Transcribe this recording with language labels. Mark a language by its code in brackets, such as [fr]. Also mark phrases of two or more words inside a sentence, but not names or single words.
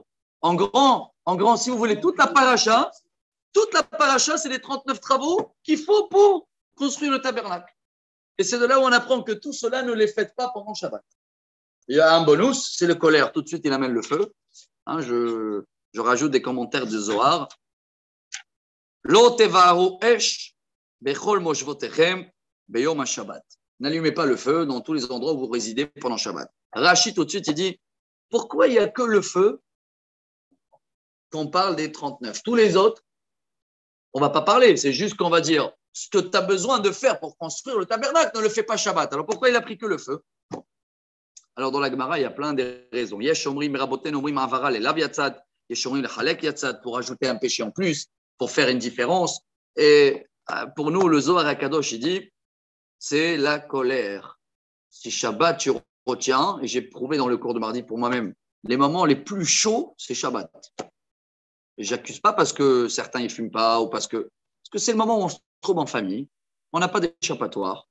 [fr] En grand, si vous voulez, toute la paracha, c'est les 39 travaux qu'il faut pour construire le tabernacle. Et c'est de là où on apprend que tout cela, ne les faites pas pendant Shabbat. Il y a un bonus, c'est le colère. Tout de suite, il amène le feu. Hein, je rajoute des commentaires de Zohar. [he] לא תבערו אש בכל מושבותיכם ביום השבת. [fr] N'allumez pas le feu dans tous les endroits où vous résidez pendant Shabbat. Rachid, tout de suite, il dit, pourquoi il n'y a que le feu qu'on parle des 39? Tous les autres, on ne va pas parler. C'est juste qu'on va dire, ce que tu as besoin de faire pour construire le tabernacle, ne le fais pas Shabbat. Alors pourquoi il a pris que le feu? Alors dans la Gemara, il y a plein de raisons. [he] יש אומרים רבותינו אומרים הבערה ללאו יצאת, יש אומרים לחלק יצאת, [fr] pour ajouter un péché en plus, pour faire une différence. Et pour nous, le Zohar HaKadosh, il dit, c'est la colère. Si Shabbat, tu retiens, et j'ai prouvé dans le cours de mardi pour moi-même, les moments les plus chauds, c'est Shabbat. Et j'accuse pas parce que certains ne fument pas, ou parce que c'est le moment où on se trouve en famille, on n'a pas d'échappatoire.